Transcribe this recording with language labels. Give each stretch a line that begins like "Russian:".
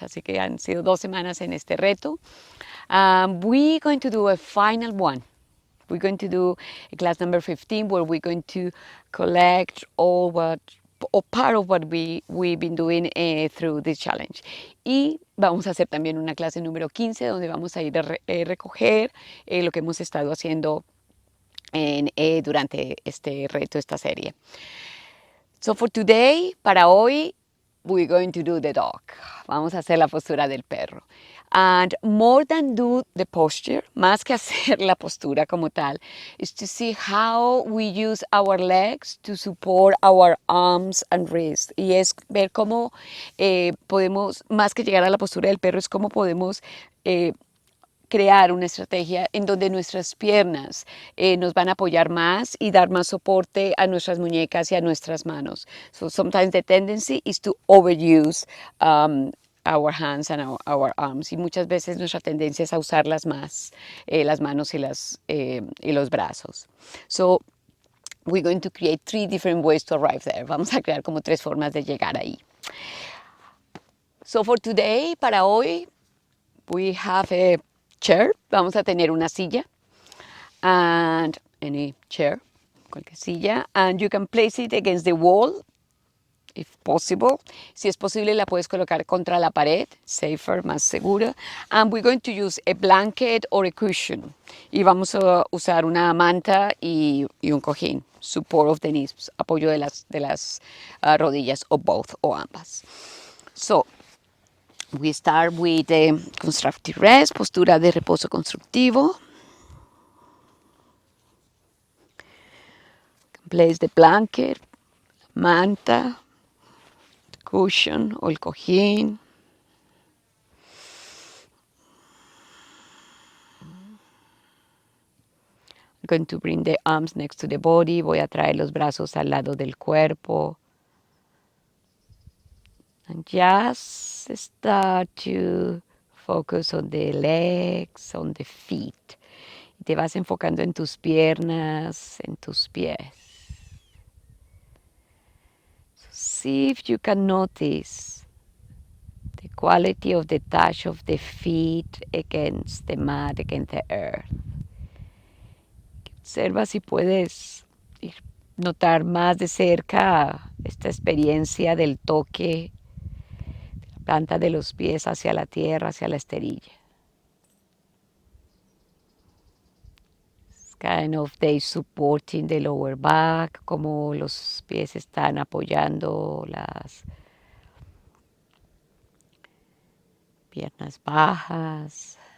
Spanish: Así que han sido 2 semanas en este reto.
English: We're going to do a final one. We're going to do a class number 15 where we're going to collect all what or part of what we've been doing through this challenge.
Spanish: Y vamos a hacer también una clase número 15 donde vamos a ir a recoger lo que hemos estado haciendo durante este reto, esta serie.
English: So for today,
Spanish: para hoy,
English: we're going to do the dog.
Spanish: Vamos a hacer la postura del perro.
English: And more than do the posture,
Spanish: más que hacer la postura como tal,
English: is to see how we use our legs to support our arms and wrists.
Spanish: Y es ver cómo podemos, más que llegar a la postura del perro, es cómo podemos crear una estrategia en donde nuestras piernas nos van a apoyar más y dar más soporte a nuestras muñecas y a nuestras manos.
English: So sometimes the tendency is to overuse our hands and our arms.
Spanish: Y muchas veces nuestra tendencia es a usarlas más, las manos y los brazos.
English: So we're going to create 3 different ways to arrive there.
Spanish: Vamos a crear como 3 formas de llegar ahí.
English: So for today,
Spanish: para hoy,
English: we have a chair.
Spanish: Vamos a tener una silla
English: and any chair,
Spanish: cualquier silla, and you can place it against the wall if possible. Si es posible, la puedes colocar contra la pared,
English: safer,
Spanish: más segura.
English: And we're going to use a blanket or a cushion.
Spanish: Y vamos a usar una manta y un cojín,
English: support of the knees,
Spanish: apoyo de las rodillas, o
English: both,
Spanish: o ambas.
English: So, we start with the constructive rest,
Spanish: postura de reposo constructivo.
English: Place the blanket, manta, cushion
Spanish: o el cojín.
English: I'm going to bring the arms next to the body.
Spanish: Voy a traer los brazos al lado del cuerpo.
English: And just start to focus on the legs, on the feet.
Spanish: Y te vas enfocando en tus piernas, en tus pies.
English: So see if you can notice the quality of the touch of the feet against the mat, against the earth.
Spanish: Observa si puedes notar más de cerca esta experiencia del toque de la planta de los pies hacia la tierra, hacia la esterilla.
English: It's kind of they supporting the lower back,
Spanish: como los pies están apoyando las piernas bajas.